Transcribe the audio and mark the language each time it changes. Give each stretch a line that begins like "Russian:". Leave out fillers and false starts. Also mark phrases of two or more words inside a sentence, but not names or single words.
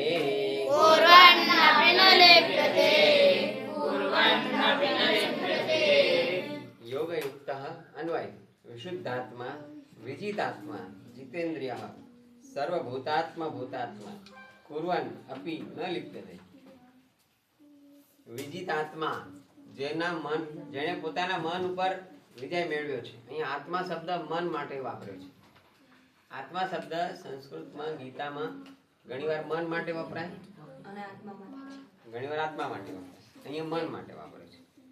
Sanskrit: कुर्वन्नपि न लिप्यते कुर्वन्नपि न लिप्यते। योगयुक्तः अन्वय विशुद्धात्मा विजितात्मा जितेन्द्रियः सर्वभूतात्मा भूतात्मा कुर्वन् अपि न लिप्यते।
Gujarati: विजितात्मा જેના મન જેણે પોતાના મન ઉપર વિજય મેળવ્યો છે। અહીં આત્મા શબ્દ મન માટે વાપર્યો છે। આત્મા શબ્દ સંસ્કૃતમાં ગીતામાં ઘણીવાર મન માટે વપરાય અને આત્મા માટે ઘણીવાર આત્મા માટે વપરાય। અહીંયા મન માટે વાપર્યો છે।